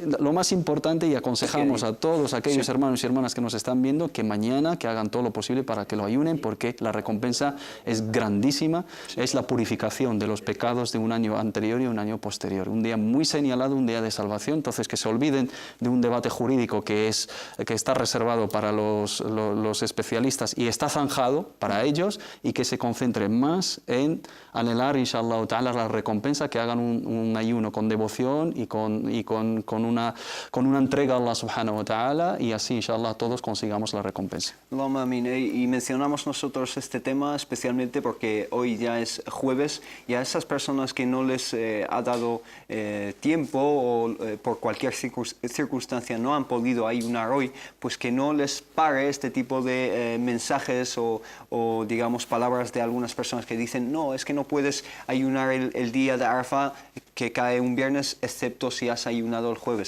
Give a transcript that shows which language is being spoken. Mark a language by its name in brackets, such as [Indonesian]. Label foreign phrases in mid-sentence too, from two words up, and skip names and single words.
[Spanish] Lo más importante, y aconsejamos a todos aquellos hermanos y hermanas que nos están viendo, que mañana, que hagan todo lo posible para que lo ayunen, porque la recompensa es grandísima, es la purificación de los pecados de un año anterior y un año posterior. Un día muy señalado, un día de salvación. Entonces, que se olviden de un debate jurídico que está reservado para los especialistas y está zanjado para ellos, y que se concentren más en anhelar, [Arabic] إن شاء الله تعالى, [Spanish] la recompensa, que hagan un ayuno con devoción y con una entrega a [Arabic] الله سبحانه وتعالى, [Spanish] y así, inshallah, todos consigamos la recompensa. [Arabic] اللهم آمين. [Spanish] Y mencionamos nosotros este tema especialmente porque hoy ya es jueves, y a esas personas que no les ha dado tiempo o por cualquier circunstancia no han podido ayunar hoy, pues que no les pague este tipo de mensajes o digamos palabras de algunas personas que dicen, no, es que no puedes ayunar el día de Arafá, que cae un viernes, excepto si has ayunado el jueves.